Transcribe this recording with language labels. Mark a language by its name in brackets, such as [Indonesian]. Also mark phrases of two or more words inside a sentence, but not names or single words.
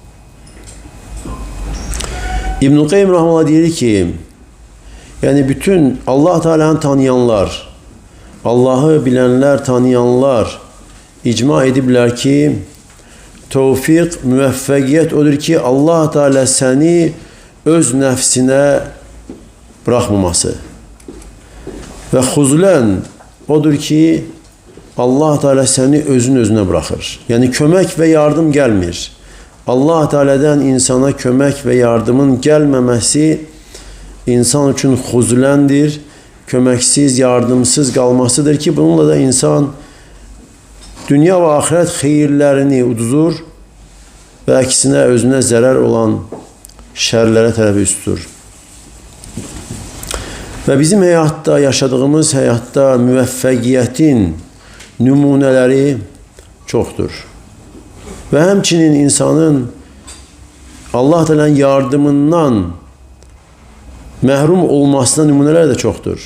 [Azerbaijani] İbn-i Qayyim rahmetullah deyir ki, yani bütün Allah Teala'nı tanıyanlar, Allah'ı bilenler, tanıyanlar icma ediblər ki, tevfik, müvəffəqiyyət odur ki, Allah Teala səni öz nəfsinə bırakmaması. Ve xuzulən odur ki, Allah Teala səni özünə bırakır. [Turkish] Yani kömək ve yardım gelmir. Allah Teala'dan insana kömək ve yardımın gelmemesi insan için xuzuləndir, köməksiz, yardımsız kalmasıdır ki, bununla da insan dünya ve ahiret hayırlarını uduzur ve aksine özüne zarar olan şerlere tərəf üst tutur. [Azerbaijani] Və bizim həyatda, yaşadığımız həyatda müvəffəqiyyətin nümunələri çoxdur. Və həmçinin insanın Allah Teala'nın yardımından məhrum olmasına nümunələr də çoxdur.